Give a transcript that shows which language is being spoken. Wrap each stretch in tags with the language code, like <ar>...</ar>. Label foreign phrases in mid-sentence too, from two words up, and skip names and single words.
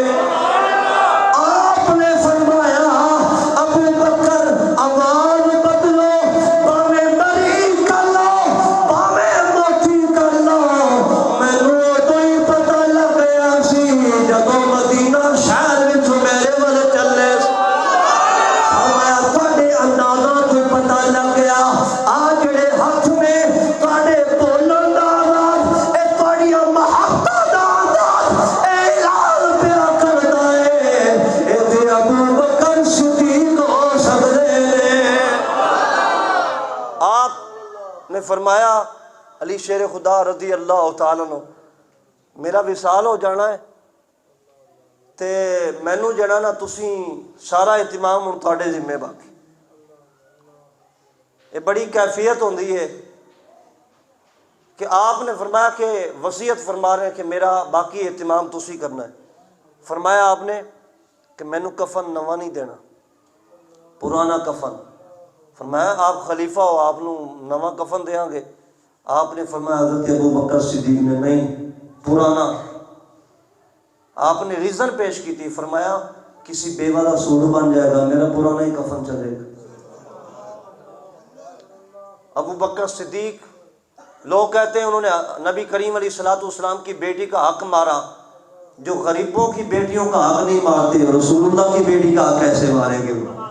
<pa>آپ نے فرمایا ابو بکر آواز بدلو، باویں بری کر لو باویں موٹی کر لو، مینوں تو ہی پتہ لگ گیا سی جدوں مدینہ شہر وچ میرے ول چلے۔ فرمایا تواڈے اندازاں تو پتہ لگ گیا، آ جڑے ہاتھ میں تواڈے بولن دا انداز، اے تواڈیاں محبتاں دا انداز، اے اعلان پیا کردا ہے اے تے ابو بکر صدیق ہو سکدے نے۔ آپ نے فرمایا علی شیر خدا</pa> <ar>رضی اللہ تعالیٰ عنہ</ar> <pa>میرا وصال ہو جانا ہے تے مینوں جڑا نا تسی سارا اہتمام ہن تواڈے ذمے باقی۔</pa> <ur>یہ بڑی کیفیت ہوندی ہے کہ آپ نے فرمایا کہ وصیت فرما رہے ہیں کہ میرا باقی اہتمام</ur> <pa>تسی کرنا ہے۔ فرمایا آپ نے کہ مینوں کفن نواں نہیں دینا، پرانا کفن۔ فرمایا آپ خلیفہ ہو، آپ نو نواں کفن دیاں گے؟ آپ نے فرمایا حضرت ابو بکر صدیق نے نہیں، پرانا۔</pa> <ur>آپ نے ریزن پیش کی تھی، فرمایا کسی بیوہ کا سوٹ بن جائے گا، میرا پرانا ہی کفن چلے گا۔ ابو بکر صدیق، لوگ کہتے ہیں انہوں نے نبی کریم علیہ السلام کی بیٹی کا حق مارا، جو غریبوں کی بیٹیوں کا حق نہیں مارتے، رسول اللہ کی بیٹی کا حق کیسے ماریں گے؟</ur>